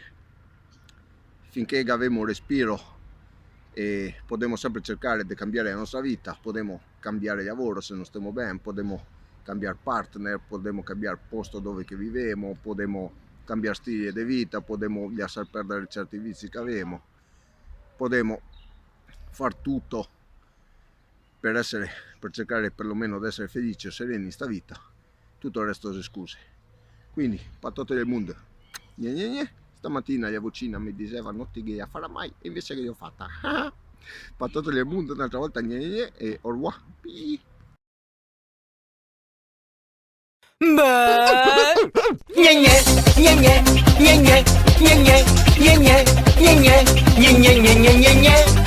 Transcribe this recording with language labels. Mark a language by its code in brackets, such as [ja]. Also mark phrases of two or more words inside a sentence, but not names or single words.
[it] finché abbiamo un respiro e possiamo sempre cercare di cambiare la nostra vita, possiamo cambiare lavoro se non stiamo bene, possiamo cambiare partner, possiamo cambiare posto dove che viviamo, possiamo cambiare stile di vita, possiamo lasciare perdere certi vizi che abbiamo, possiamo far tutto per cercare perlomeno di essere felici o sereni in sta vita. Tutto il resto sono scuse. Quindi pattate del mondo, gne gne gne. Stamattina la vocina mi diceva non ti la farà mai, e invece che l'ho fatta. Pattate del mondo un'altra volta, gne gne gne, e [fr] au revoir. Gne gne gne gne gne gne gne gne gne gne gne gne gne gne gne gne.